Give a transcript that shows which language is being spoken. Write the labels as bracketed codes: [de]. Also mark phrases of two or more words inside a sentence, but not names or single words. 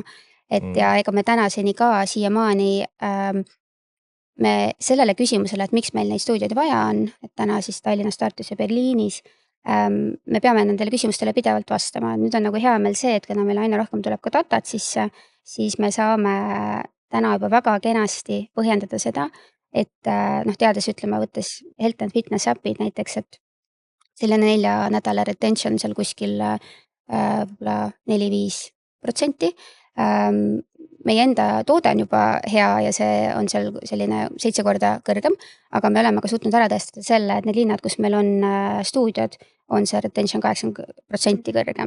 [et] Ja ega me tänaseni ka siiamaani me sellele küsimusele, et miks meil neid stuudioid vaja on, et täna siis Tallinnas, Tartus ja Berliinis, me peame nendele küsimustele pidevalt vastama. Nüüd on nagu hea meel see, et kuna meil aina rohkem tuleb ka datat sisse, siis me saame täna juba väga kenasti põhjendada seda, et teades ütleme, võttes [en] health and fitness [et] äpid näiteks, et selline 4 nädala retention seal kuskil 4-5%. Meie enda toode on juba hea ja see on seal selline 7 korda kõrgem, aga me oleme ka suutnud ära tõestada selle, et need linnad, kus meil on stuudiod, on see retention 80% kõrgem.